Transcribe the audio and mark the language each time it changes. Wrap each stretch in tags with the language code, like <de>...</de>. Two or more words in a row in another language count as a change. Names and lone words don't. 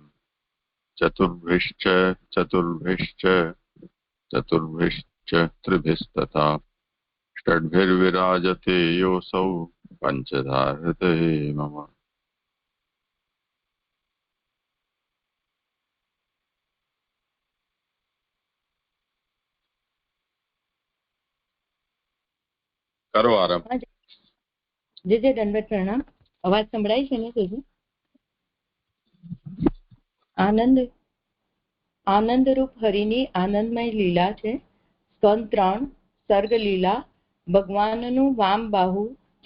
<sa>चतुर्भिश्च चतुर्भिश्च चतुर्भिश्च त्रिभिस्तथा षड्भिर्विराजते योऽसौ पञ्चधा हृदये मम।</sa> <hi>करो आरंभ।</hi> <gu>જે દંડવત પ્રણામ. અવાજ સંભળાય છે ને? તેજી આનંદરૂપ હરિની આનંદમય લીલા છે. સ્કંદ 3 સર્ગ લીલા. ભગવાનનું વામ બાહુ છે.</gu>